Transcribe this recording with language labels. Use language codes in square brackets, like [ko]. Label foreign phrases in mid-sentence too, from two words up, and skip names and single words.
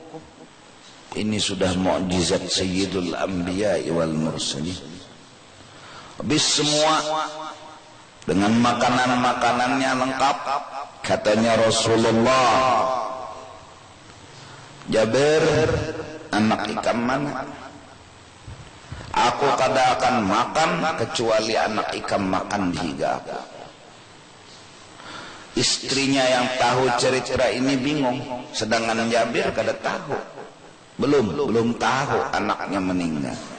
[id] Ini sudah mukjizat [ar] سيد الأنبياء والمرسلين. [id] Habis semua dengan makanan-makanannya lengkap. Katanya Rasulullah, Jabir, [bjn] anak ikam mana? Aku kada akan makan kecuali anak ikam makan di higa aku. [id] Istrinya yang tahu cerita ini bingung, sedangkan Jabir kada tahu. Belum tahu anaknya meninggal.